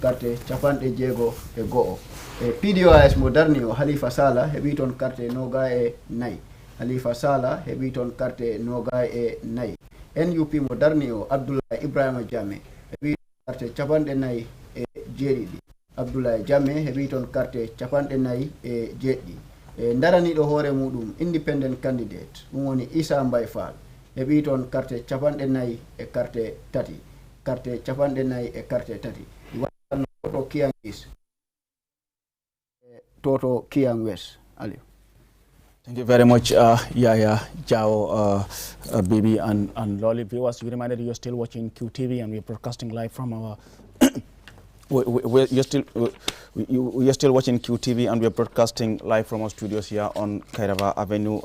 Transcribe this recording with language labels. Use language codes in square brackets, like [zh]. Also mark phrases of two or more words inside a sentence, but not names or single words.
[ff] carte capande jeego e go'o PDOIS mo darnio Halifa Sallah e bi ton carte noga e nayi Halifa Sallah hebi ton carte noga e nayi NUP mo darni o Abdoulaye Ibrahima Jammeh hebi carte capande nayi e jeedidi Abdoulaye Jammeh hebi ton carte capande nayi e jeeddi darani ɗo hoore muɗum [en] independent candidate [ff] ɗum woni Isa Mbay Fall heɓi toon carte 4 e carte 3 carte 4 e carte 3 waɗanno toto Kiyang East toto Kiyang West. [en] Aliou. Thank you very much, Yaya, Jao, Bibi, and Lolly. Viewers, we reminded you're still watching QTV, and we're broadcasting live from our. You're still watching QTV, and we're broadcasting live from our studios here on Kairava Avenue.